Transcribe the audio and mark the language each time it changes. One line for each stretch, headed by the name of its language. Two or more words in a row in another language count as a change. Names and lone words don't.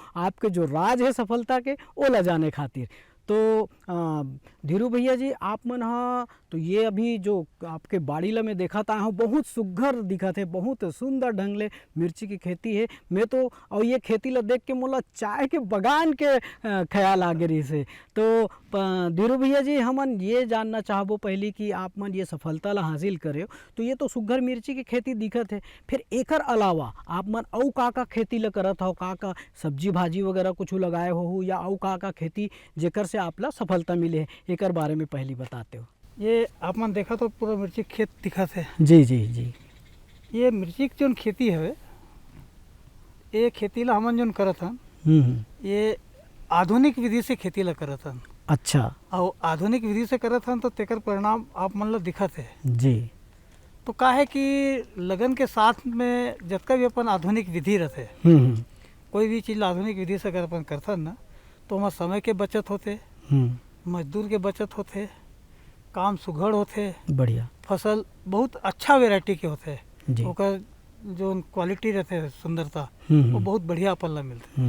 Chhattisgarhi: आपके जो राज है सफलता के ओला जाने खातिर। तो धीरू भैया जी, आप मन हाँ तो ये अभी जो आपके बाड़ी ला में देखा था हूँ बहुत सुघर दिखत है, बहुत सुंदर ढंग ले मिर्ची की खेती है। मैं तो और ये खेती ला देख के मोला चाय के बगान के ख्याल आ गई से। तो धीरू भैया जी, हमन ये जानना चाहबो पहली कि आप मन ये सफलता ला हासिल करे हो, तो ये तो सुघर मिर्ची की खेती दिखत है, फिर एकर अलावा आप मन अउ का खेती ला करत हो? का सब्जी भाजी वगैरह कुछ लगाए हो या अउ का खेती जेकर से आप ला सफलता मिले है, एकर बारे में पहली बताते हो। ये आप मन देखा तो पूरा मिर्ची खेत दिखत है। जी जी जी। ये मिर्ची की जो खेती है, ये खेती ला हमन जो करत हन, ये आधुनिक विधि से खेती ला करत हन। अच्छा। और आधुनिक विधि से करत हन तो तेकर परिणाम आप मन ला दिखत है। जी। तो का है कि लगन के साथ में जतका भी अपन आधुनिक विधि रहते, कोई भी चीज़ आधुनिक विधि से अगर अपन करथन ना, तो वहाँ समय के बचत होते, मजदूर के बचत होते, काम सुघड़ होते, बढ़िया फसल बहुत अच्छा वेराइटी के होते, ओकर जो क्वालिटी रहते सुंदरता वो बहुत बढ़िया अपन ला मिलते।